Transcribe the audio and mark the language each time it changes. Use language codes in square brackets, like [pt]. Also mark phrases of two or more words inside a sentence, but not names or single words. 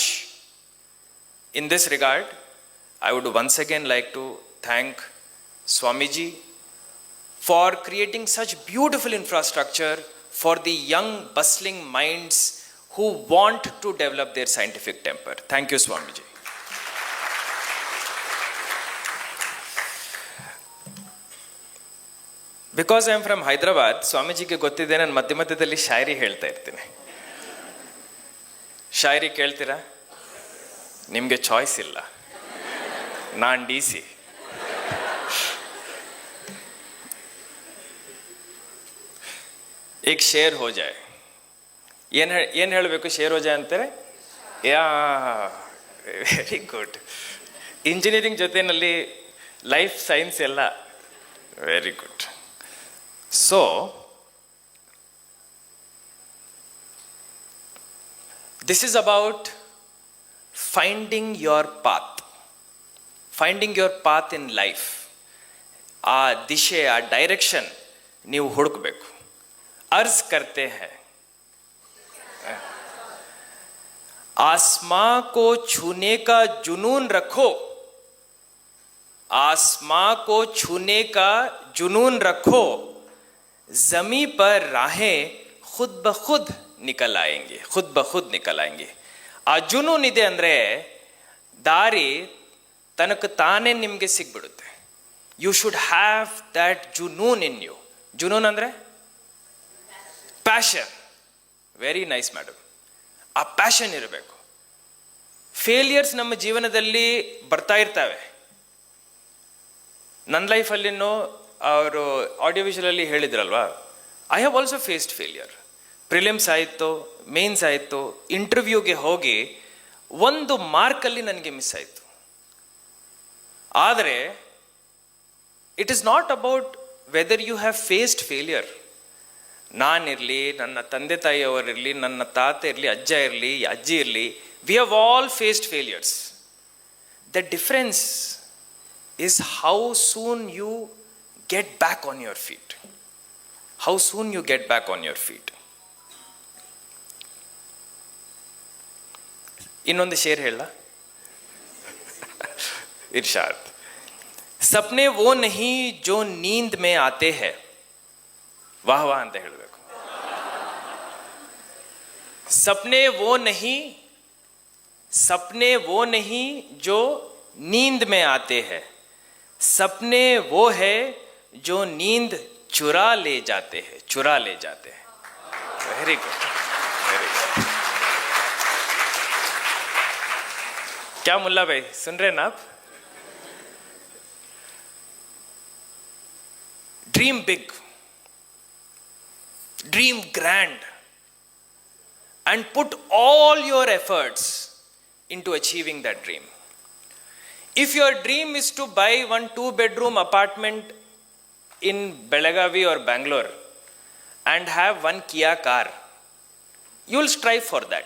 [en] In this regard, I would once again like to thank Swamiji for creating such beautiful infrastructure for the young bustling minds who want to develop their scientific temper. Thank you, Swamiji. because I am from Hyderabad, [kn] ಸ್ವಾಮೀಜಿಗೆ ಗೊತ್ತಿದೆ ನಾನು ಮಧ್ಯದಲ್ಲಿ ಶಾಯರಿ ಹೇಳ್ತಾ ಇರ್ತೀನಿ. ಶಾಯರಿ ಕೇಳ್ತೀರಾ? ನಿಮಗೆ ಚಾಯ್ಸ್ ಇಲ್ಲ, ನಾನ್ DC. [hi] एक शेर हो जाए, [kn] ಏನು ಹೇಳಬೇಕು? [hi] शेर हो जाए [kn] ಅಂತಾರೆ. [en] yeah, very good. [kn] ಇಂಜಿನಿಯರಿಂಗ್ ಜೊತೆಯಲ್ಲಿ [en] life science [kn] ಎಲ್ಲ [en] very good. So, this is about finding your path. Finding your path in life. [kn] ಆ ದಿಶೆ, ಆ ಡೈರೆಕ್ಷನ್ ನೀವು ಹುಡುಕಬೇಕು. [hi] अर्ज करते हैं, आसमां को छूने का जुनून रखो, आसमां को छूने का जुनून रखो, जमी पर राहें खुद ब खुद निकल आएंगे, खुद ब खुद निकल आएंगे. [kn] ಆ ಜುನೂನ್ ಇದೆ ಅಂದರೆ ದಾರಿ ತನಕ ತಾನೇ ನಿಮಗೆ ಸಿಗ್ಬಿಡುತ್ತೆ. [en] you should have that junoon in you. [kn] ಜುನೂನ್ ಅಂದರೆ ಪ್ಯಾಷನ್. [en] very nice madam. [kn] ಆ ಪ್ಯಾಷನ್ ಇರಬೇಕು. ಫೇಲಿಯರ್ಸ್ ನಮ್ಮ ಜೀವನದಲ್ಲಿ ಬರ್ತಾ ಇರ್ತವೆ. ನನ್ನ ಲೈಫಲ್ಲಿನೂ ಅವರು ಆಡಿಯೋ ವಿಷುವಲಲ್ಲಿ ಹೇಳಿದ್ರಲ್ವಾ, [en] I have also faced failure. [kn] ಪ್ರಿಲಿಮ್ಸ್ ಆಯಿತು, ಮೇನ್ಸ್ ಆಯಿತು, ಇಂಟರ್ವ್ಯೂಗೆ ಹೋಗಿ 1 ಮಾರ್ಕಲ್ಲಿ ನನಗೆ ಮಿಸ್ ಆಯಿತು. [en] ಆದರೆ it is not about whether you have faced failure. [kn] ನಾನಿರಲಿ, ನನ್ನ ತಂದೆ ತಾಯಿಯವರಿರಲಿ, ನನ್ನ ತಾತ ಇರಲಿ, ಅಜ್ಜ ಇರಲಿ, ಅಜ್ಜಿ ಇರಲಿ, [en] we have all faced failures. the difference is how soon you get back on your feet. How soon you get back on your feet. [kn] ಇನ್ನೊಂದು ಶೇರ್ ಹೇಳ. [hi] इरशाद, सपने वो नहीं जो नींद में आते हैं. [kn] ವಾಹ್ ವಾಹ್ ಅಂತ ಹೇಳಬೇಕು. [hi] सपने वो नहीं, सपने वो नहीं जो नींद में आते हैं, सपने वो है जो नींद चुरा ले जाते हैं, चुरा ले जाते हैं. [en] very good, very good. [hi] क्या मुल्ला भाई सुन रहे हैं ना आप? [en] dream big, dream grand, and put all your efforts into achieving that dream. If your dream is to buy 1 2-bedroom apartment in Belagavi or Bangalore and have 1 Kia car, you will strive for that.